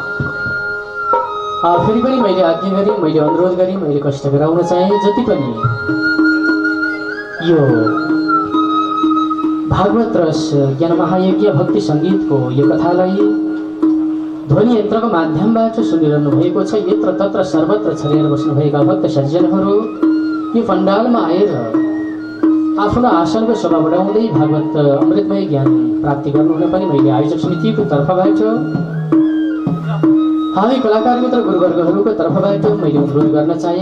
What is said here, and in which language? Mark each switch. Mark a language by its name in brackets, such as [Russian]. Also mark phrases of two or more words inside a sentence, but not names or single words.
[Nepali] फेरि पनि मैले आज्ञा गरेँ, मैले अनुरोध गरेँ, मैले कष्ट गराउन चाहे जति पनि यो भागवत रस ज्ञान महायज्ञ भक्ति सङ्गीतको यो कथालाई ध्वनि यन्त्रको माध्यमबाट सुनिरहनु भएको छ। [Sanskrit] यत्र तत्र सर्वत्र [Nepali] छरिएर बस्नुभएका भक्त सज्जनहरू यो पण्डालमा आएर आफ्नो आसनको शोभा बढाउँदै भागवत अमृतमय ज्ञान प्राप्ति गर्नुहुन पनि मैले आयोजक समितिको तर्फबाट हामी कलाकार मित्र गुरुवर्गहरूको तर्फबाट मैले अनुरोध गर्न चाहे।